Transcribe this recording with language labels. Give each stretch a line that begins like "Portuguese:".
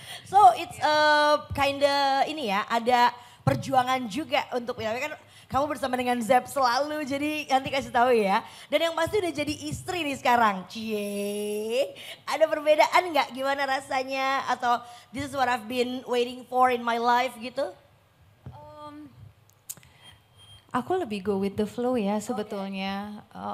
English: So it's kinda
Indonesian: ini ya, ada perjuangan juga untuk kan kamu bersama dengan Zep selalu, jadi nanti kasih tahu ya. Dan yang pasti udah jadi istri nih sekarang. Cie, ada perbedaan nggak gimana rasanya? Atau
English: this is what I've been waiting for in my life
Indonesian: gitu? Aku lebih
English: go with the flow
Indonesian: ya sebetulnya.